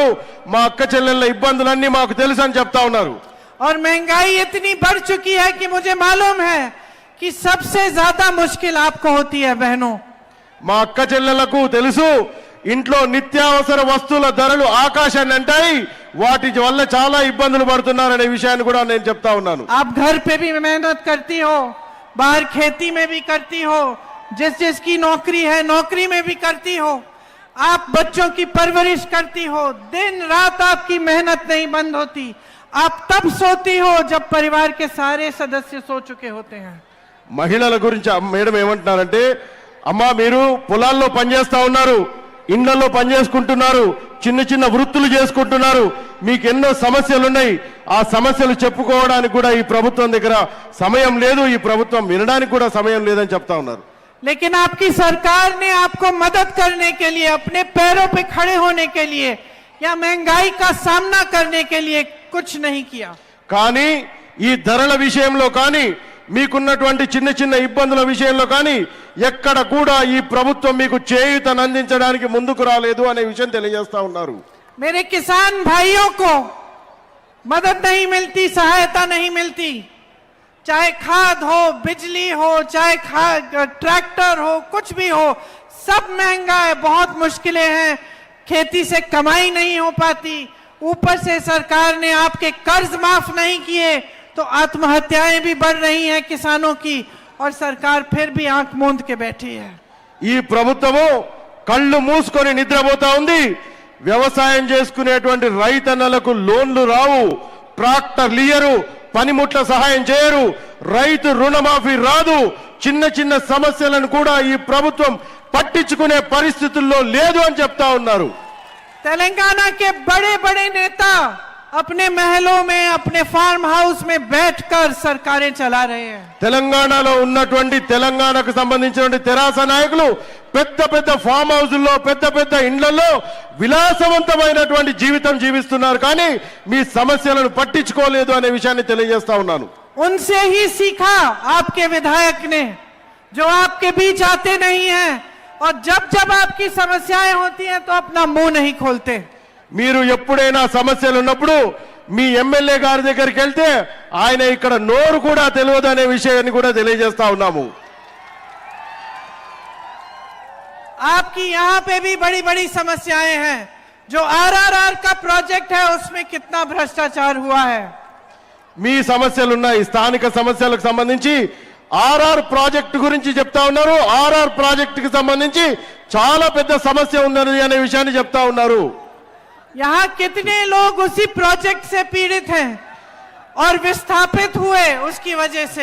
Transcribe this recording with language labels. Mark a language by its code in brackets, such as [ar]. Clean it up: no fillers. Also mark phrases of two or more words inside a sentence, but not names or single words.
[te] మా అక్క చెల్లెళ్ళ ఇబ్బందులన్నీ మాకు తెలుసు అని చెప్తా ఉన్నారు. [hi] और महंगाई इतनी बढ़ चुकी है कि मुझे मालूम है कि सबसे ज्यादा मुश्किल आपको होती है बहनों। [te] మా అక్క చెల్లెళ్లకు తెలుసు ఇంట్లో నిత్యావసర వస్తువుల ధరలు ఆకాశాన్ని అంటాయి, వాటి వల్ల చాలా ఇబ్బందులు పడుతున్నారనే విషయాన్ని కూడా నేను చెప్తా ఉన్నాను. [hi] आप घर पे भी मेहनत करती हो, बाहर खेती में भी करती हो, जिसकी नौकरी है नौकरी में भी करती हो, आप बच्चों की परवरिश करती हो, दिन रात आपकी मेहनत नहीं बंद होती। आप तब सोती हो जब परिवार के सारे सदस्य सो चुके होते हैं। [te] మహిళల గురించి మేడం ఏమంటున్నారంటే, అమ్మా మీరు పొలాల్లో పనిచేస్తా ఉన్నారు, ఇళ్లలో పనిచేసుకుంటున్నారు, చిన్న చిన్న వృత్తులు చేసుకుంటున్నారు, మీకు ఎన్నో సమస్యలు ఉన్నాయి, ఆ సమస్యలు చెప్పుకోవడానికి కూడా ఈ ప్రభుత్వం దగ్గర సమయం లేదు, ఈ ప్రభుత్వం వినడానికి కూడా సమయం లేదని చెప్తా ఉన్నారు. [hi] लेकिन आपकी सरकार ने आपको मदद करने के लिए, अपने पैरों पे खड़े होने के लिए या महंगाई का सामना करने के लिए कुछ नहीं किया। [te] కానీ ఈ ధరల విషయంలో కానీ మీకున్నటువంటి చిన్న చిన్న ఇబ్బందుల విషయంలో కానీ ఎక్కడ కూడా ఈ ప్రభుత్వం మీకు చేయూతను అందించడానికి ముందుకు రాలేదు అనే విషయం తెలియజేస్తా ఉన్నారు. [hi] मेरे किसान भाइयों को मदद नहीं मिलती, सहायता नहीं मिलती, चाहे खाद हो, बिजली हो, चाहे ट्रैक्टर हो, कुछ भी हो, सब महंगा है, बहुत मुश्किलें हैं, खेती से कमाई नहीं हो पाती, ऊपर से सरकार ने आपके कर्ज माफ नहीं किए तो आत्महत्याएं भी बढ़ रही हैं किसानों की, और सरकार फिर भी आंख मूंद के बैठी है। [te] ఈ ప్రభుత్వము కళ్ళు మూసుకొని నిద్రపోతా ఉంది. వ్యవసాయం చేసుకునేటువంటి రైతన్నలకు లోన్లు రావు, ట్రాక్టర్లు ఇయ్యరు, పనిముట్ల సహాయం చేయరు, రైతు రుణమాఫీ రాదు, చిన్న చిన్న సమస్యలను కూడా ఈ ప్రభుత్వం పట్టించుకునే పరిస్థితుల్లో లేదు అని చెప్తా ఉన్నారు. [hi] तेलंगाना के बड़े बड़े नेता अपने महलों में, अपने [en] farm house [hi] में बैठकर सरकारें चला रहे हैं। [te] తెలంగాణలో ఉన్నటువంటి తెలంగాణకు సంబంధించినటువంటి తెరాస నాయకులు పెద్ద పెద్ద [en] farm houses, [te] పెద్ద పెద్ద ఇండ్లలో విలాసవంతమైనటువంటి జీవితం జీవిస్తున్నారు, కానీ మీ సమస్యలను పట్టించుకోలేదు అనే విషయాన్ని తెలియజేస్తా ఉన్నాను. [hi] उनसे ही सीखा आपके विधायक ने, जो आपके बीच आते नहीं हैं, और जब जब आपकी समस्याएं होती हैं तो अपना मुंह नहीं खोलते। [te] మీరు ఎప్పుడైనా సమస్యలు ఉన్నప్పుడు మీ ఎమ్మెల్యే గారి దగ్గరికి వెళ్తే ఆయన ఇక్కడ నోరు కూడా తెలియదు అనే విషయాన్ని కూడా తెలియజేస్తా ఉన్నాము. [hi] आपकी यहाँ पे भी बड़ी बड़ी समस्याएं हैं। जो आरआरआर का प्रोजेक्ट है उसमें कितना भ्रष्टाचार हुआ है। [te] మీ సమస్యలు ఉన్నాయి, స్థానిక సమస్యలకు సంబంధించి ఆర్ఆర్ ప్రాజెక్ట్ గురించి చెప్తా ఉన్నారు. ఆర్ఆర్ ప్రాజెక్ట్ కి సంబంధించి చాలా పెద్ద సమస్య ఉన్నది అనే విషయాన్ని చెప్తా ఉన్నారు. [hi] यहाँ कितने लोग उसी प्रोजेक्ट से पीड़ित हैं और विस्थापित हुए उसकी वजह से।